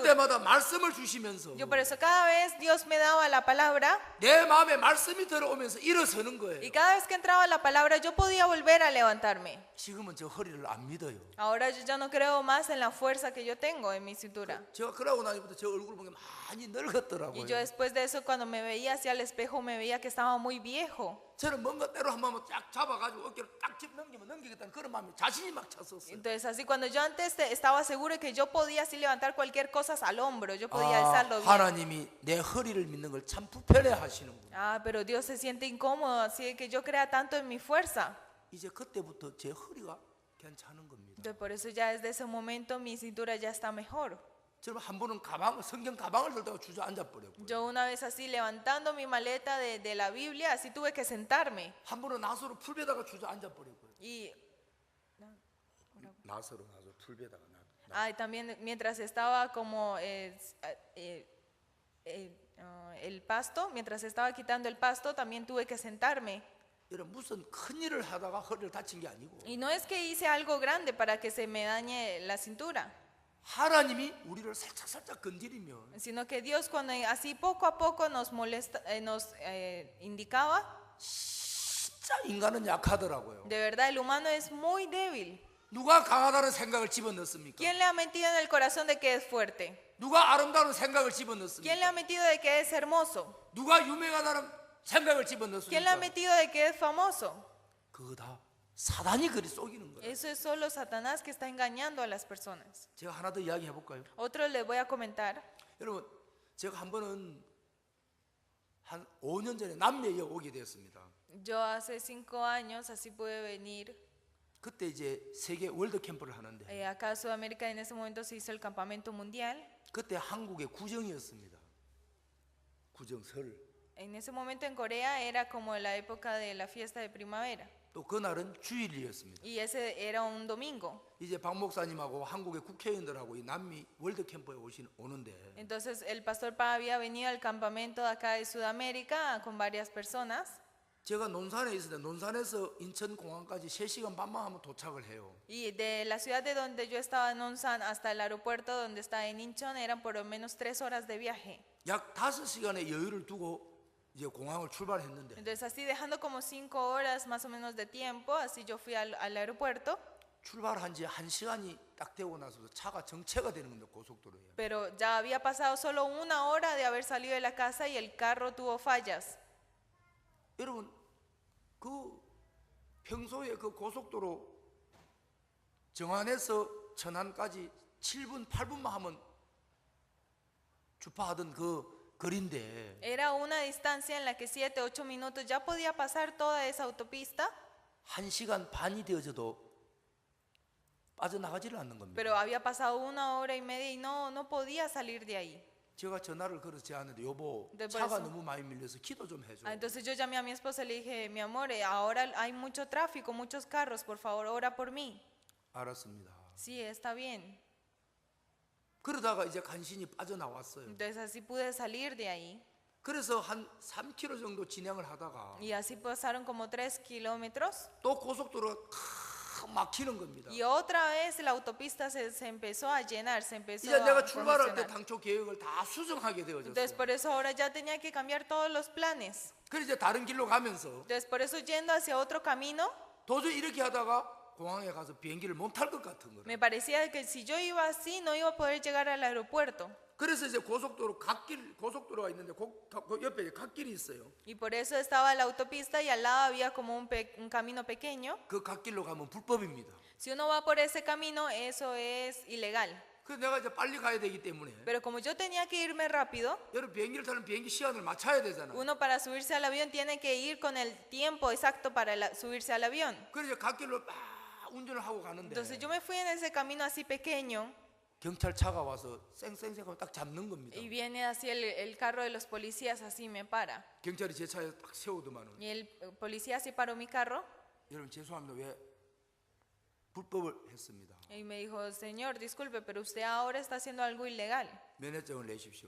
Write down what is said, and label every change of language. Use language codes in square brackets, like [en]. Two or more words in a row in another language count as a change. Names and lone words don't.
[ko] 그때마다 말씀을 주시면서 [es] Yo por eso cada vez Dios me daba la palabra [ko] 내 마음에 말씀이 들어오면서 일어서는 [es] y [ko] 거예요. [es] cada vez que entraba la palabra yo podía volver a levantarme. [ko] 지금은 저 허리를 안 믿어요. [es] Ahora yo ya no creo más en la fuerza que yo tengo en mi cintura. [ko] 제가 그러고 나니부터 제 얼굴 보면 많이 [es] Y [ko] 늙었더라고요. [es] yo después de eso cuando me veía hacia el espejo me veía que estaba muy viejo. [ko] 저는 뭔가 때로 한 번만 쫙 잡아가지고 어깨를 딱 넘기면 넘기겠다는 그런 마음에 자신이 막 찼었어요. [es] Entonces así cuando yo antes estaba seguro de que yo podía así levantar cualquier cosa al hombro, yo podía alzarlo bien. [ko] 하나님이 내 허리를 믿는 걸 참 불편해 하시는구나. [es] Ah, pero Dios se siente incómodo así de que yo crea tanto en mi fuerza. [ko] 이제 그때부터 제 허리가 괜찮은 겁니다. [es] Entonces por eso ya desde ese momento mi cintura ya está mejor. [ko] 저는 한 번은 성경 가방을 들다가 주저앉아 버렸고요. [es] Yo una vez así levantando mi maleta de la Biblia, así tuve que sentarme. [ko] 한 번은 나서로 풀베다가 주저앉아 버렸고요. [es] Y [ko] 나서로 풀베다가 [es] también mientras estaba como el pasto, mientras estaba quitando el pasto, también tuve que sentarme. [ko] 여러분 무슨 큰 일을 하다가 허리를 다친 게 아니고 [es] Y no es que hice algo grande para que se me dañe la cintura, [ko] 하나님이 우리를 살짝 건드리면 [es] sino que Dios cuando así poco a poco nos molesta, nos indicaba, [ko] 진짜 인간은 약하더라고요. [es] de verdad el humano es muy débil. [ko] 누가 강하다는 생각을 집어넣습니까? [es] ¿Quién le ha metido en el corazón de que es fuerte? [ko] 누가 아름다운 생각을 [es] ¿Quién le [ko] 집어넣습니까? [es] ha metido de que es hermoso? [ko] 누가 유명하다는 생각을 [es] ¿Quién le ha [ko] 집어넣습니까? [es] metido de que es famoso? [ko] 그거 다 사단이 그리 속이는 거예요. [es] Eso es solo Satanás que está engañando a las personas. [ko] 제가 하나 더 이야기해 볼까요? [es] Otro les voy a comentar. [ko] 여러분 제가 한 번은 한 5년 전에 남미에 오게 되었습니다. [es] Yo hace 5 años así pude venir [ko] 그때 이제 세계 월드 캠프를 하는데 [es] Acá en Sudamérica en ese momento se hizo el campamento mundial. [ko] 그때 한국의 구정이었습니다. 구정설. [es] En ese momento en Corea era como la época de la fiesta de primavera. [ko] 또 그날은 주일이었습니다. [es] Y ese era un domingo. [ko] 이제 박 목사님하고 한국의 국회의원들하고 이 남미 월드 캠프에 오는데 [es] Entonces el pastor Pa había venido al campamento de acá de Sudamérica con varias personas. [ko] 제가 논산에 있을 때 논산에서 인천공항까지 3시간 반만 하면 도착을 해요. [es] Y de la ciudad de donde yo estaba en Onsan hasta el aeropuerto donde está en Incheon eran por lo menos 3 horas de viaje. [ko] 약 5시간의 여유를 두고 이제 공항을 출발했는데 [es] Entonces así dejando como 5 horas más o menos de tiempo, así yo fui al aeropuerto. [ko] 출발한 지 1시간이 딱 되고 나서 차가 정체가 되는 겁니다. 고속도로에. [es] Pero ya había pasado solo 1 hora de haber salido de la casa y el carro tuvo fallas. [ko] 여러분 그 평소에 그 고속도로 정안에서 천안까지 7분 8분만 하면 주파하던 그 거리인데 [es] Era una distancia en la que 7, 8 minutos ya podía pasar toda esa autopista, [ko] 1시간 반이 되어져도 빠져나가지를 않는 겁니다. [es] pero había pasado 1 hora y media y no podía salir de ahí. [ko] 제가 전화를 걸어서 제안했는데 여보 네, 차가 벌써. 너무 많이 밀려서 기도 좀 해줘. [es] Entonces yo llamé a mi esposa y le dije, mi amor, ahora hay mucho tráfico, muchos carros, por favor, ora por mí. [ko] 알았습니다. [es] Sí, está bien. [ko] 그러다가 이제 간신히 빠져나왔어요. [es] Entonces así pude salir de ahí. [ko] 그래서 한 3km 정도 진행을 하다가 [es] Y así pasaron como 3 kilómetros. [ko] 또 고속도로가 막히는 겁니다. [es] Y otra vez la autopista se empezó a llenar, se empezó [ko] 이제 [es] a [ko] 내가 출발할 때 [es] congestionar. [ko] 당초 계획을 다 수정하게 [es] Entonces [ko] 되어졌어요. [es] por eso ahora ya tenía que cambiar todos los planes. [ko] 그래서 이제 다른 길로 가면서 [es] Entonces por eso yendo hacia otro camino, [ko] 도저히 이렇게 하다가 공항에 가서 비행기를 못 탈 것 같은 거예요. [es] me parecía que si yo iba así no iba a poder llegar al aeropuerto. [ko] 그래서 이제 고속도로가 있는데 그 옆에 갓길이 있어요. [es] Y por eso estaba la autopista y al lado había como un camino pequeño. [ko] 그 갓길로 가면 불법입니다. [es] Si uno va por ese camino, eso es ilegal. [ko] 그래서 내가 이제 빨리 가야 되기 때문에 [es] Pero como yo tenía que irme rápido, [ko] 여러분 비행기를 타는 비행기 시간을 맞춰야 되잖아요. [es] uno para subirse al avión tiene que ir con el tiempo exacto para subirse al avión. [ko] 그래서 갓길로 막 운전을 하고 가는데 [es] Entonces yo me fui en ese camino así pequeño [ko] 경찰차가 와서 쌩쌩쌩 딱 잡는 겁니다. [es] y viene así el carro de los policías, así me para. [ko] 경찰이 제 차에 딱 세우더만은 [es] Y el policía así paró mi carro [ko] 여러분 죄송합니다. 왜 불법을 했습니다. [es] y me dijo, señor, disculpe, pero usted ahora está haciendo algo ilegal. [ko] 면허증을 내십시오.